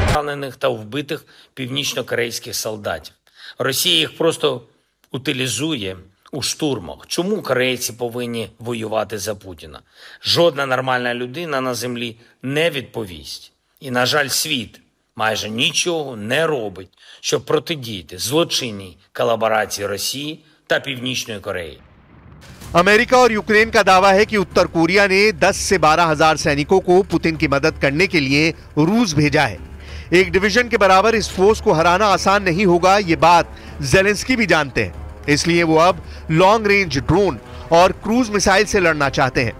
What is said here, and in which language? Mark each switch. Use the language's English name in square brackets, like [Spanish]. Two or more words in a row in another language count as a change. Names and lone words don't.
[Ukrainian] поранених та вбитих північно-корейських солдатів. Росія їх просто утилізує у штурмах. Чому корейці повинні воювати за Путіна? Жодна нормальна людина на землі не відповість. І, на жаль, світ майже нічого не робить, щоб протидіяти злочинній колаборації Росії та Північної Кореї. [Hindi] अमेरिका और यूक्रेन का दावा है कि उत्तर कोरिया ने 10 से 12 हजार सैनिकों को पुतिन की मदद करने के लिए रूस भेजा है। एक डिवीजन के बराबर इस फोर्स को हराना आसान नहीं होगा, ये बात जेलेंस्की भी जानते हैं। इसलिए वो अब [English] long range drone [Hindi] और [English] cruise missile [Hindi] से लड़ना चाहते हैं।